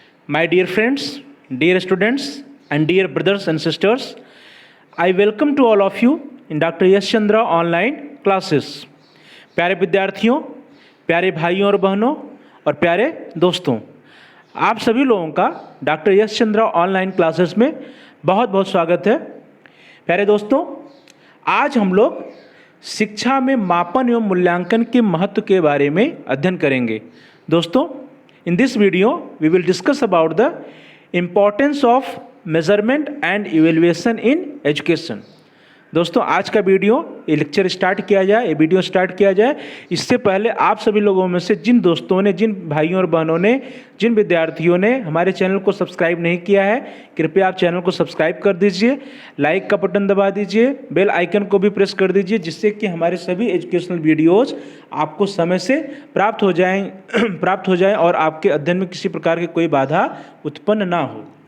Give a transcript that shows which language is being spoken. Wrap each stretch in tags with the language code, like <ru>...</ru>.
<en>My dear friends, dear students, and dear brothers and sisters, I welcome to all of you in Dr.</en> <hi>Yash Chandra online classes. प्यारे विद्यार्थियों, प्यारे भाइयों और बहनों और प्यारे दोस्तों, आप सभी लोगों का डॉक्टर यश चंद्रा ऑनलाइन क्लासेस में बहुत बहुत स्वागत है। प्यारे दोस्तों, आज हम लोग शिक्षा में मापन एवं मूल्यांकन के महत्व के बारे में अध्ययन करेंगे। दोस्तों,</hi> <en>in this video we will discuss about the importance of measurement and evaluation in education।</en> <hi>दोस्तों, आज का ये लेक्चर स्टार्ट किया जाए, ये वीडियो स्टार्ट किया जाए, इससे पहले आप सभी लोगों में से जिन दोस्तों ने, जिन भाइयों और बहनों ने, जिन विद्यार्थियों ने हमारे चैनल को सब्सक्राइब नहीं किया है, कृपया आप चैनल को सब्सक्राइब कर दीजिए, लाइक का बटन दबा दीजिए, बेल आइकन को भी प्रेस कर दीजिए, जिससे कि हमारे सभी एजुकेशनल वीडियोज़ आपको समय से प्राप्त हो जाएं और आपके अध्ययन में किसी प्रकार की कोई बाधा उत्पन्न ना हो।</hi>